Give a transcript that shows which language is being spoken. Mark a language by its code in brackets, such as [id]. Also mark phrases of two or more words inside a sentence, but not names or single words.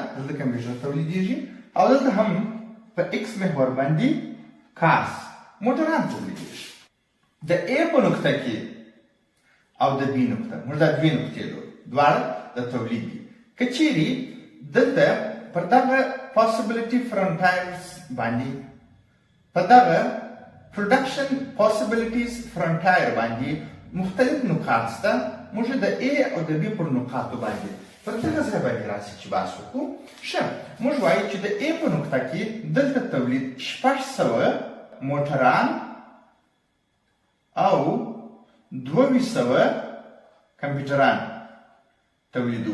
[ps] دلته کمپیوټر تولیدېږي او دلته هم په X محور باندې کارز، موټران تولیدېږي. د A په نقطه کې او د B نقطه موږ دا دوې نقطې لرو، دواړه د تولید دي. که چیرې دلته پر دغه [en] possibility frontiers [ps] باندې په دغه [en] production possibilities frontier [ps] باندې مختلف نقاط شته، موږ د A او د B پر نقاطو باندې پر دغه ځای باندې راسي چې بحث وکړو. ښه، موږ وایو چې د A په نقطه کې دلته تولید 600 موټران او 200 کمپیوټران تولیدو.